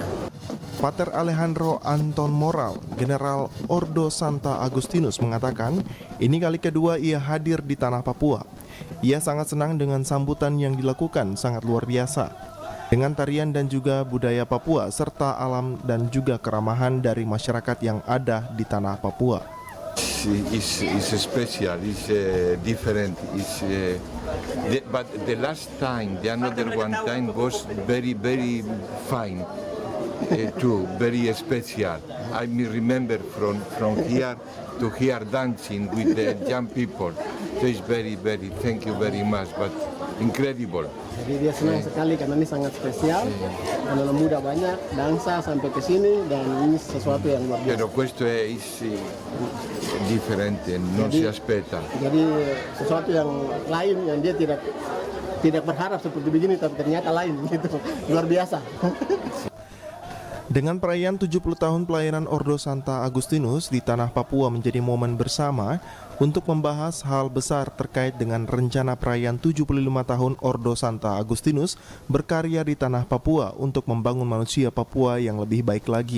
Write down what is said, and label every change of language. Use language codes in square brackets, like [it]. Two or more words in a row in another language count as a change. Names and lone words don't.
[id] Pater Alejandro Anton Moral, General Ordo Santa Agustinus mengatakan, ini kali kedua ia hadir di tanah Papua. Ia sangat senang dengan sambutan yang dilakukan, sangat luar biasa. dengan tarian dan juga budaya Papua serta alam dan juga keramahan dari masyarakat yang ada di tanah Papua. [en] Is special, is different. But the last time, the another one time was very fine too, very special. I remember from here to here dancing with the young people. So it's very, thank you very much, but incredible. [id] Jadi dia senang sekali karena ini sangat spesial. Anak muda banyak, dansa sampai ke sini dan ini sesuatu yang luar biasa. [it] Pero questo is differente, non si aspetta. [id] Jadi sesuatu yang lain yang dia tidak berharap seperti begini, tapi ternyata lain gitu. Luar biasa. Dengan perayaan 70 tahun pelayanan Ordo Santa Agustinus di tanah Papua menjadi momen bersama untuk membahas hal besar terkait dengan rencana perayaan 75 tahun Ordo Santa Agustinus berkarya di tanah Papua untuk membangun manusia Papua yang lebih baik lagi.